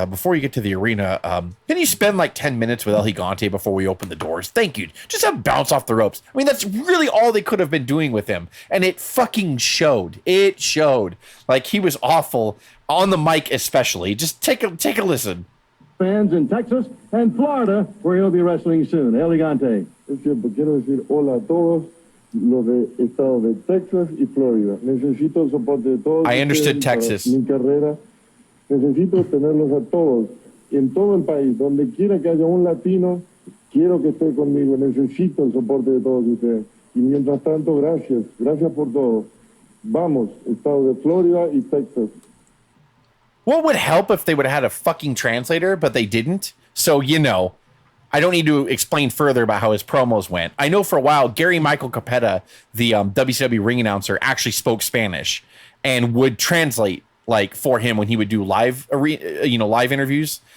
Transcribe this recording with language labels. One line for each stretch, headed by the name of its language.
English: Before you get to the arena, can you spend like 10 minutes with El Gigante before we open the doors? Thank you. Just have bounce off the ropes. I mean, that's really all they could have been doing with him, and it fucking showed. It showed. Like he was awful on the mic, especially. Just take a listen. Fans in Texas and Florida, where he'll be wrestling soon. El Gigante.
Spanish: Es cierto, quiero decir hola a todos los de estado de Texas y Florida. Necesito el soporte de todos.
English: I understood
Spanish: ustedes para Texas. Mi carrera. Necesito tenerlos a todos en todo el país. Donde quiera que haya un latino, quiero que esté conmigo. Necesito el soporte de todos ustedes. Y mientras tanto, gracias. Gracias por todo. Vamos, estado de Florida y Texas.
English: What would help if they would have had a fucking translator, but they didn't? So, I don't need to explain further about how his promos went. I know for a while, Gary Michael Capetta, the WCW ring announcer, actually spoke Spanish and would translate like for him when he would do live interviews.